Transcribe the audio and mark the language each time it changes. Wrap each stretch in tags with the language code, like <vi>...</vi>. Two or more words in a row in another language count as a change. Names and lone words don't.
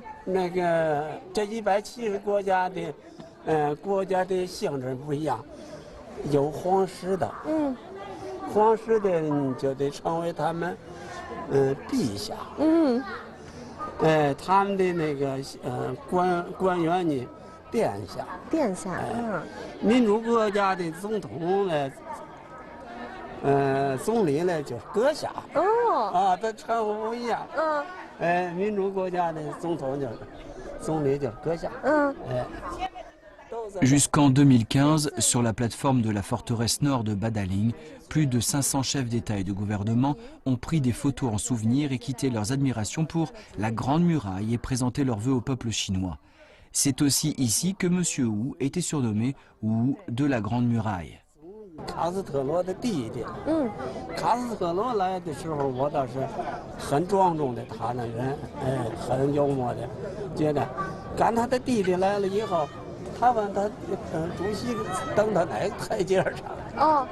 <zh>那个这170国家的，国家的性质不一样，有皇室的，皇室的就得成为他们，陛下，他们的那个官员呢。殿下，民主国家的总统呢，总理呢就是阁下。这称呼不一样。民主国家的总统就是总理就是阁下。</zh> <fr>Jusqu'en 2015, sur la plateforme de la forteresse nord de Badaling, plus de 500 chefs d'État et de gouvernement ont pris des photos en souvenir et quitté leurs admirations pour la Grande Muraille et présenté leurs vœux au peuple chinois. C'est aussi ici que M. Hu était surnommé Hu de la Grande Muraille.</fr> <zh>卡斯特罗的弟弟，卡斯特罗来的时候，我倒是很庄重的他那人，很幽默的，觉得，赶他的弟弟来了以后，他问他，主席登到哪个台阶上？</zh>